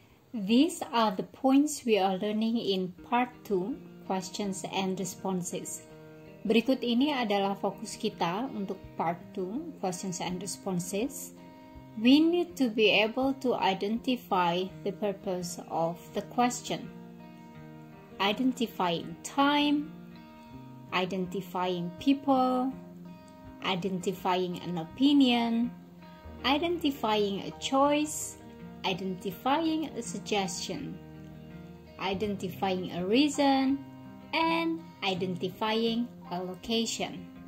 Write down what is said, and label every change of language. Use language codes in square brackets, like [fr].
[en] These are the points we are learning in Part 2, Questions and Responses. [id] Berikut ini adalah fokus kita untuk Part 2, Questions and Responses. [en] We need to be able to identify the purpose of the question. Identifying time, identifying people, identifying an opinion, identifying a choice, identifying a suggestion, identifying a reason, and identifying a location.